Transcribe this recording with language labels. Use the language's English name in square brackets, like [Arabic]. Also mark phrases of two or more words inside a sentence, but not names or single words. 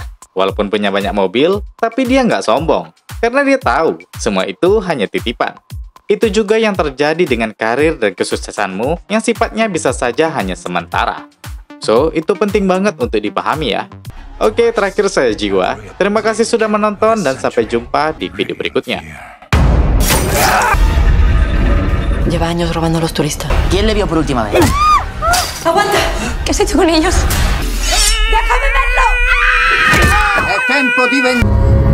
[Indonesian] Walaupun punya banyak mobil, tapi dia nggak sombong. Karena dia tahu, semua itu hanya titipan. Itu juga yang terjadi dengan karir dan kesuksesanmu yang sifatnya bisa saja hanya sementara. So, itu penting banget untuk dipahami ya. Oke, terakhir saya Jiwa. Terima kasih sudah menonton dan sampai jumpa di video berikutnya. [Spanish] Lleva años robando a los turistas. ¿Quién le vio por última vez? ¡Aguanta! ¿Qué has hecho con ellos? ¡Déjame verlo! [Italian] È tempo di vendetta!